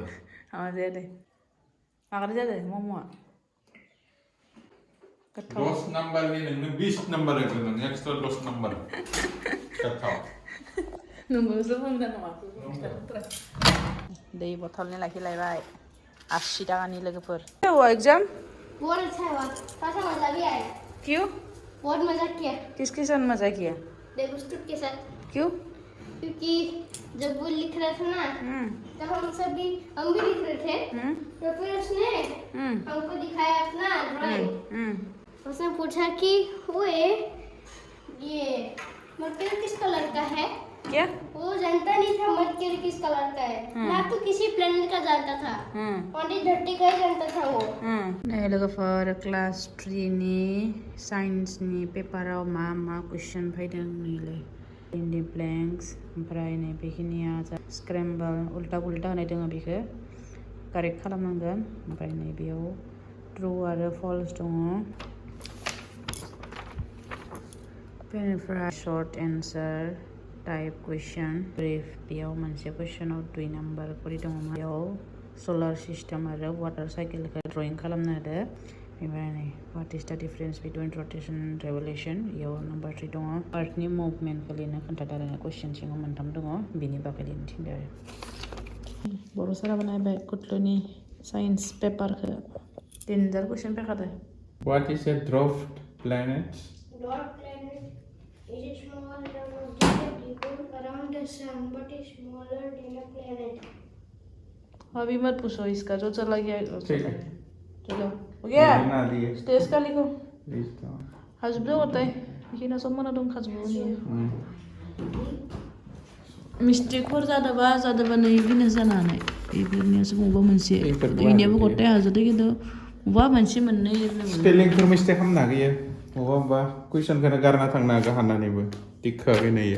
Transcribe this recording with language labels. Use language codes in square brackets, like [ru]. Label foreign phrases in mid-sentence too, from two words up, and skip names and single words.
[brx] हामा जायाखै माग्रा जादों मम'आ 10 नम्बरनि नोंनो 20 नम्बर होगोन एक्सट्रा 10 नम्बर गोथाव नोंबोसो बुंदों नामा दै बथलनि लाखिलायबाय 80 टाकानि लोगोफोर एग्जाम [hi] बहुत अच्छा हुआ काफी मजा भी आया क्यों बहुत मजा किया किसके साथ मजा किया देवस्तुत के साथ क्यों क्योंकि जब वो लिख रहा था ना तो हम भी लिख रहे थे तो फिर उसने हमको दिखाया अपना ड्राइंग उसने पूछा कि ये मरकरी किस कलर का है क्या वो जानता नहीं था मरकरी किस कलर का है ना तो किसी प्लेनेट का जानता था ओनली धरती का ही जानता था वो [brx] लोगोफोर क्लास 3 नि साइन्स नि पेपाराव मा क्वेश्चन फैदों नैलाय [en] in the blanks [brx] ओमफ्राय नै बेखिनिया स्क्रेम्बल उल्टा होनाय दङ बेखौ कारेक्ट खालामनांगोन ओमफ्राय नै बेयाव ट्रु आरो फल्स दङ बेनिफ्राय [en] short answer type question brief [brx] बेयाव मोनसे क्वेश्चनाव 2 नाम्बार करि दङ बेयाव [en] solar system [brx] आरो वाटार साइकेलखौ ड्रइं खालामनो होदो ओमफ्राय नै [en] what is the difference between rotation and revolution [brx] बेयाव नम्बर 3 दङ आर्थनि मुभमेन्टखौ लिरनो खोन्थादो आरो क्वेश्चन सिङाव 3 दङ बिनि बागै लिरनो थिनदो आरो बर' सारा बानायबाय कुटलुनि साइन्स पेपारखौ [en] danger question [brx] फैखादो [en] What is a dwarf planet? Dwarf planet is a small object around the sun but is smaller than a planet. [hi] अभी मत पूछो इसका जो चला गया ठीक है चलो हो गया ना दिए स्टेज का लिखो लिस्ट [brx] हाजबदो गताय बेखिना सब मोना दंखाजोबो मिस्टेकफोर जादोंबा नै बिनो जानो हानाय बेफोरनियासो बबेबा मोनसे इनियाबो गताय हाजोदो खिन्थु बबेबा मोनसे मोननै लिरनो मोनो स्पेलिंफोर मिस्टेक खालामनो हागोन बबेबा कुइसनखौनो गारना थांनो हागौ हानानैबो टिकखौहाय नायो